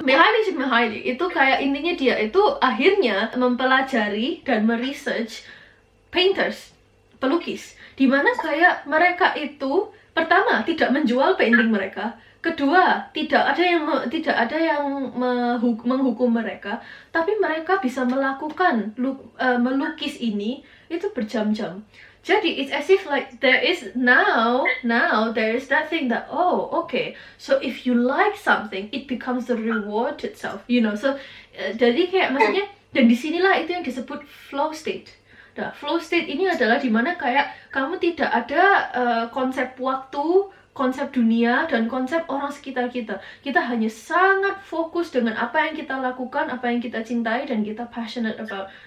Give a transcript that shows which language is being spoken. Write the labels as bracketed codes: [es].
[id] Mihaly Csikszentmihalyi itu kayak intinya dia itu akhirnya mempelajari dan meresearch painters, pelukis, dimana kayak mereka itu pertama tidak menjual painting mereka, kedua tidak ada yang menghukum mereka, tapi mereka bisa melakukan melukis ini itu berjam-jam. [en] Jadi it's as if like there is now there is that thing that, oh okay, so if you like something it becomes the reward itself, you know. [id] So jadi kayak maksudnya, dan disinilah itu yang disebut flow state. Nah, flow state ini adalah dimana kayak kamu tidak ada konsep waktu, konsep dunia, dan konsep orang sekitar kita. Kita hanya sangat fokus dengan apa yang kita lakukan, apa yang kita cintai, dan kita [en] passionate about.